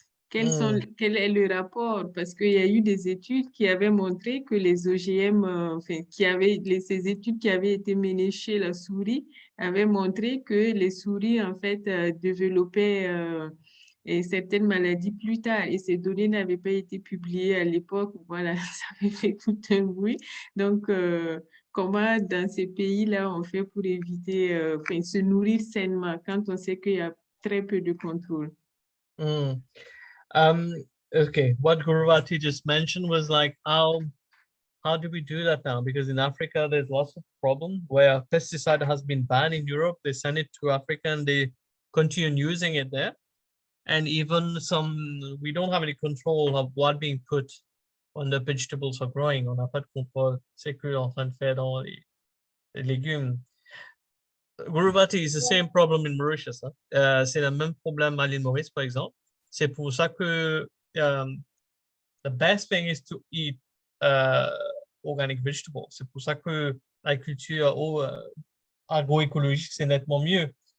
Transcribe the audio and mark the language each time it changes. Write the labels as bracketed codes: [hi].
[fr] Quel est le rapport? Parce qu'il y a eu des études qui avaient montré que les OGM, ces études qui avaient été menées chez la souris avaient montré que les souris, en fait, développaient certaines maladies plus tard. Et ces données n'avaient pas été publiées à l'époque. Voilà, ça avait fait tout un bruit. Donc, comment dans ces pays-là on fait pour éviter, se nourrir sainement quand on sait qu'il y a très peu de contrôle? [en] Okay, what Guruvati just mentioned was like how do we do that now? Because in Africa, there's lots of problem where pesticide has been banned in Europe. They send it to Africa and they continue using it there. And even we don't have any control of what being put when the vegetables are growing. [fr] On n'a pas de contrôle. C'est que en train de faire dans les légumes. [en] Guruvati is the same problem in Mauritius. Hein? [fr] C'est le même problème à l'île Maurice, par exemple. C'est pour ça que [en] the best thing is to eat organic vegetables. [fr] C'est pour ça que l'agriculture agroécologique, c'est nettement mieux.